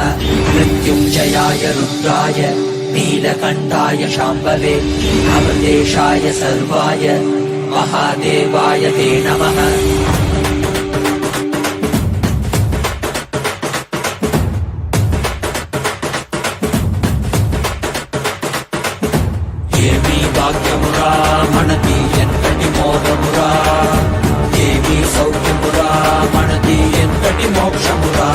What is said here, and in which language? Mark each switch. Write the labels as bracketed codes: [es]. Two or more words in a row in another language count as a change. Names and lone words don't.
[sa] मृत्युञ्जयाय रुद्राय नीलकण्ठाय शाम्भवे अमृतेशाय सर्वाय महादेवाय ते नमः. [te] మనకి ఎంతటి మోదమురా. దేవి సౌఖ్యమురా మనకి ఎంతటి మోక్షమురా.